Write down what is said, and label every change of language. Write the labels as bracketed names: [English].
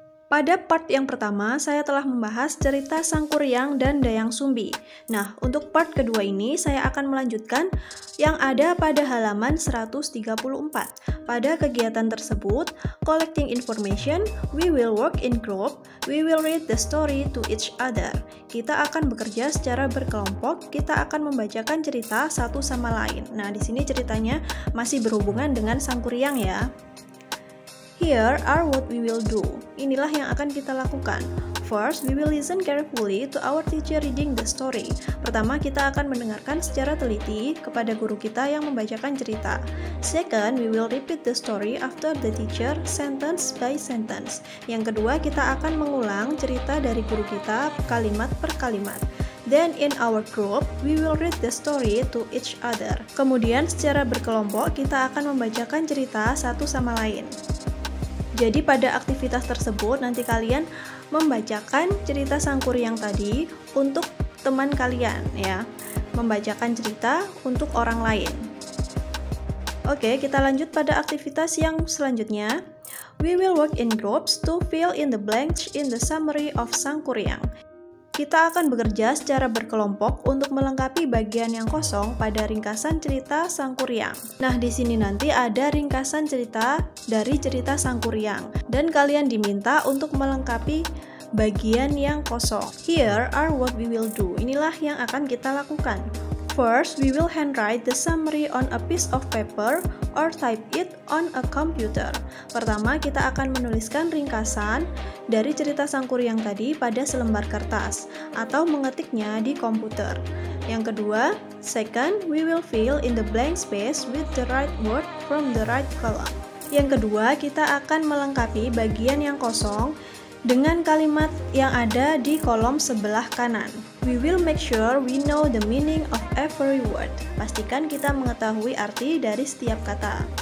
[Indonesian] Pada part yang pertama, saya telah membahas cerita Sangkuriang dan Dayang Sumbi. Nah, untuk part kedua ini, saya akan melanjutkan yang ada pada halaman 134. Pada kegiatan tersebut, [English] collecting information, we will work in group, we will read the story to each other. [Indonesian] Kita akan bekerja secara berkelompok, kita akan membacakan cerita satu sama lain. Nah, di sini ceritanya masih berhubungan dengan Sangkuriang ya. [English] Here are what we will do. [Indonesian] Inilah yang akan kita lakukan. [English] First, we will listen carefully to our teacher reading the story. [Indonesian] Pertama, kita akan mendengarkan secara teliti kepada guru kita yang membacakan cerita. [English] Second, we will repeat the story after the teacher, sentence by sentence. [Indonesian] Yang kedua, kita akan mengulang cerita dari guru kita kalimat per kalimat. [English] Then in our group, we will read the story to each other. [Indonesian] Kemudian secara berkelompok, kita akan membacakan cerita satu sama lain. Jadi pada aktivitas tersebut nanti kalian membacakan cerita Sangkuriang tadi untuk teman kalian ya. Membacakan cerita untuk orang lain. Oke, kita lanjut pada aktivitas yang selanjutnya. [English] We will work in groups to fill in the blanks in the summary of Sangkuriang. [Indonesian] Kita akan bekerja secara berkelompok untuk melengkapi bagian yang kosong pada ringkasan cerita Sangkuriang. Nah, di sini nanti ada ringkasan cerita dari cerita Sangkuriang dan kalian diminta untuk melengkapi bagian yang kosong. [English] Here are what we will do. [Indonesian] Inilah yang akan kita lakukan. [English] First, we will handwrite the summary on a piece of paper or type it on a computer. [Indonesian] Pertama, kita akan menuliskan ringkasan dari cerita Sangkuriang tadi pada selembar kertas atau mengetiknya di komputer. Yang kedua, [English] second, we will fill in the blank space with the right word from the right column. [Indonesian] Yang kedua, kita akan melengkapi bagian yang kosong dengan kalimat yang ada di kolom sebelah kanan. [English] We will make sure we know the meaning of every word. [Indonesian] Pastikan kita mengetahui arti dari setiap kata.